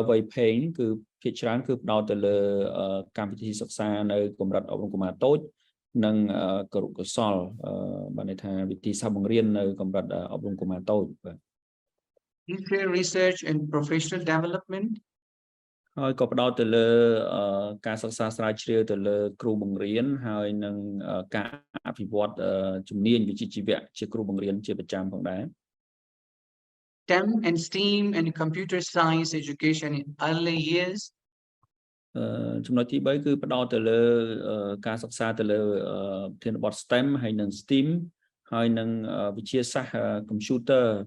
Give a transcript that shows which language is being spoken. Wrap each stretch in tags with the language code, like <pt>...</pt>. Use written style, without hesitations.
<km>Weipeng គឺភាគច្រើនគឺផ្ដោតទៅលើកម្មវិធីសិក្សានៅកម្រិតអប់រំកុមារតូចនិងគរុកោសល្យបានន័យថាវិធីសាស្ត្របង្រៀននៅកម្រិតអប់រំកុមារតូចបាទ</km> <en>Research and professional development</en> <km>ហើយក៏ផ្ដោតទៅលើការសិក្សាស្រាវជ្រាវទៅលើគ្រូបង្រៀនហើយនិងការអភិវឌ្ឍជំនាញវិជ្ជាជីវៈជាគ្រូបង្រៀនជាប្រចាំផងដែរ</km> <en>STEM and STEAM and computer science education in early years</en> <km>ចំណុចទី3គឺផ្ដោតទៅលើការសិក្សាទៅលើប្រធានបទ STEM ហើយនិង STEAM ហើយនិងវិទ្យាសាស្ត្រ computer</km>